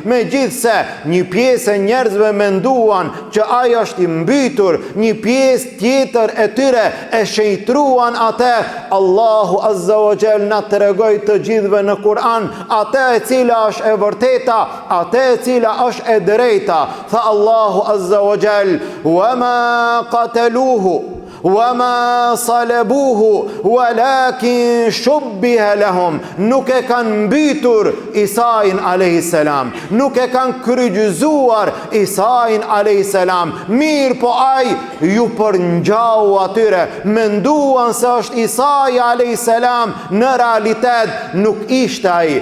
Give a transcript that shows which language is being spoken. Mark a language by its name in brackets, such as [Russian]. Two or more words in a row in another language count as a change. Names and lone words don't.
[Albanian] Megjithse një pjesë e njerëzve menduan që ai është I mbytur, një pjesë tjetër e tyre e shejtruan atë. [Arabic] الله عز وجل [Albanian] na tregoi të gjithëve në Kur'an atë e cila është e vërteta, atë e cila është e drejta. Tha [Arabic] الله عز وجل: "وما قتلوه وَمَا صَلَبُوهُ وَلَكِنْ شُبِّهَ لَهُمْ." [Albanian] Nuk e kanë mbytur Isain [Arabic] عليه السلام, [Albanian] nuk e kanë kryqëzuar Isain [Arabic] عليه السلام. [Albanian] Mirë po ai ju përngjau atyre, menduan se është Isai [Arabic] عليه السلام, [Albanian] në realitet nuk ishte ai.